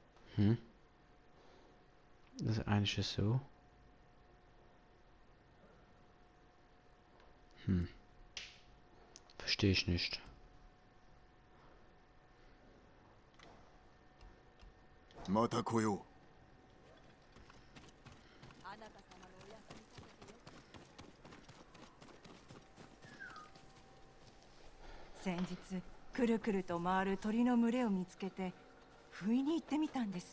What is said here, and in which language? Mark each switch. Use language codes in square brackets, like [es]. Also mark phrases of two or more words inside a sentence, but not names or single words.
[de] Hm. Das ist eigentlich so. Hm. Verstehe ich nicht. [ja] また来よう。あなた様のお役に立ててよ先日くるくると回る鳥の群れを見つけて不意に行ってみたんです。